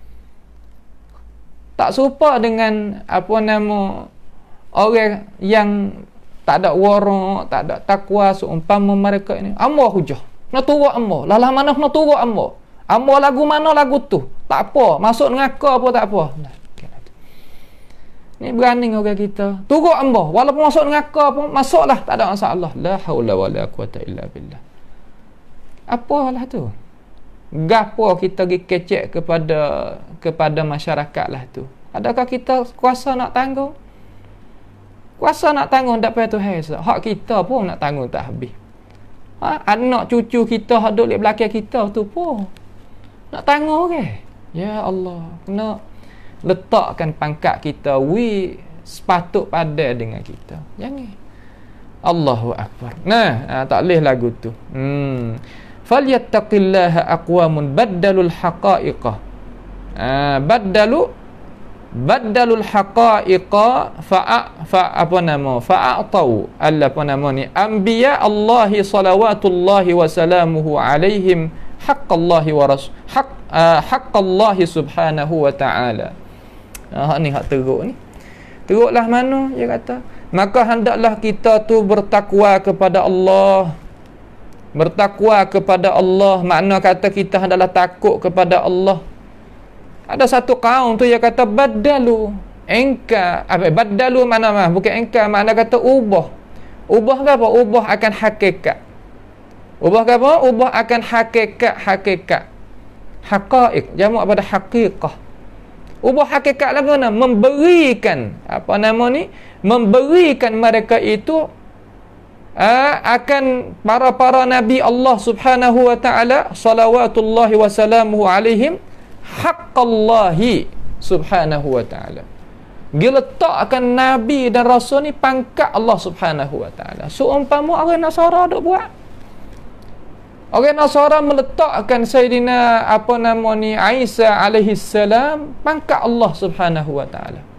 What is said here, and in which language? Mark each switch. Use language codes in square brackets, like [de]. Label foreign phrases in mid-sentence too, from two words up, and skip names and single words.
[ms] Tak serupa dengan orang yang tak ada wara, tak ada takwa seumpama mereka ini. Ambo hujah. Nak turut ambo. Lalah mana nak turut ambo. Ambo lagu mana lagu tu. Tak apa. Masuk ngaka apa tak apa. Ni berani orang kita. Turut ambo. Walaupun masuk ngaka pun masuklah, tak ada masalah. [ar] لا حول ولا قوة إلا بالله. [ms] Apalah tu? Gapo kita pergi kecek kepada masyarakat lah tu. Adakah kita kuasa nak tanggung? Kuasa nak tanggung tak payah tu hak. Hak kita pun nak tanggung tak habis. Anak cucu kita hak duduk di belakang kita tu pun nak tanggung ke? [ar] يا الله, [ms] kena letakkan pangkat kita sepatut pada dengan kita. Jangan. [ar] الله أكبر. [ms] Tak boleh lagu tu. [ar] فليتق الله أقوام بدلوا الحقائق. بدلوا الحقائق فأعطوا أنبياء الله صلوات الله وسلامه عليهم حق الله وحق الله سبحانه وتعالى. [ms] Ni hak teruk ni. Teruklah mana dia kata? Maka hendaklah kita tu bertakwa kepada Allah. Bertakwa kepada Allah, makna kata kita hendaklah takut kepada Allah. Ada satu kaum tu yang kata badalu badalu mana bukan engkar, makna kata ubah ke apa? Ubah akan hakikat. Ubah ke apa? Ubah akan hakikat. Haqaiq jamak pada haqiqah. Ubah hakikat lah mana? Memberikan memberikan mereka itu akan para nabi Allah [ar] سبحانه وتعالى صلوات الله وسلامه عليهم حق الله سبحانه وتعالى. [ms] Diletakkan nabi dan rasul ni pangkat Allah [ar] سبحانه وتعالى. [ms] Seumpama orang Nasara duk buat. Orang Nasara meletakkan Sayyidina Isa [ar] عليه السلام [ms] pangkat Allah [ar] سبحانه وتعالى.